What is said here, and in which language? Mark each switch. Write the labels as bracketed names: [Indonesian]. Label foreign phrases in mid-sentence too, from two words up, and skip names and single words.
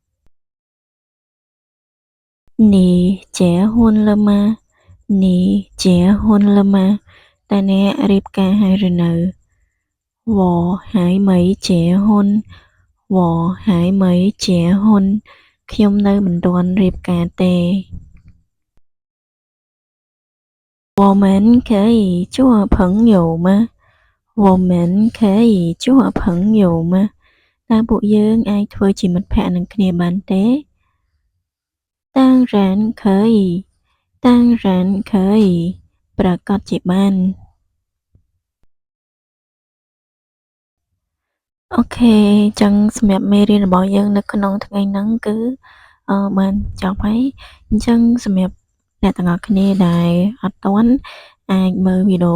[Chinese] 你结婚了吗你结婚了吗 [Khmer] តើអ្នករៀបការហើយឬនៅ [Chinese] 我还没结婚我还没结婚 [Khmer] ខ្ញុំនៅមិនទាន់រៀបការទេ [Chinese] 我们可以做朋友吗我们可以做朋友吗 [Khmer] តើពួកយើងអាចធ្វើជាមិត្តភក្តិនឹងគ្នាបានទេ [Chinese] 当然可以当然可以 [Khmer] ប្រាកដជាបាន អូខេអញ្ចឹងសម្រាប់មេរៀនរបស់យើងនៅក្នុងថ្ងៃហ្នឹងគឺបានចប់ហើយអញ្ចឹងសម្រាប់អ្នកទាំងអស់គ្នាដែលអត់ទាន់អាចមើលវីដេអូ